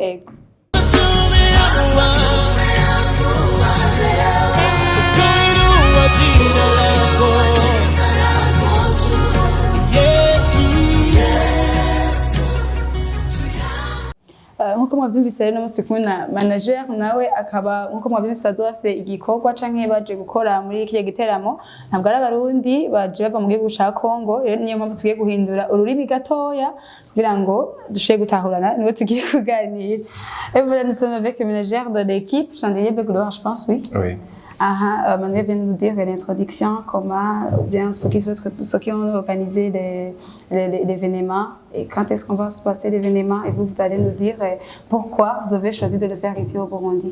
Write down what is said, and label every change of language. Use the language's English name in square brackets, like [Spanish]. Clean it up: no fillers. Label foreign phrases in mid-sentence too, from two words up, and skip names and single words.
[Rundi] Ego nkuko mwavyumvise rero n'umunsi kumwe na manager nawe akaba nkuko mwavyumvise azofise igikorwa canke baje gukora muri iki giteramo ntabwo ari abarundi baje bava mu gihugu ca Congo. Rero niyo mpamvu tugiye guhindura ururimi gatoya kugira ngo dushe gutahurana niwe tugiye kuganira. [French] Et voilà, nous sommes avec le manager de l'équipe Chandelier de Gloire, je pense. Oui. Manuel vient de nous dire l'introduction, comment, ou bien ceux qui ont organisé l'événement et quand est-ce qu'on va se passer l'événement, et vous allez nous dire pourquoi vous avez choisi de le faire ici au Burundi.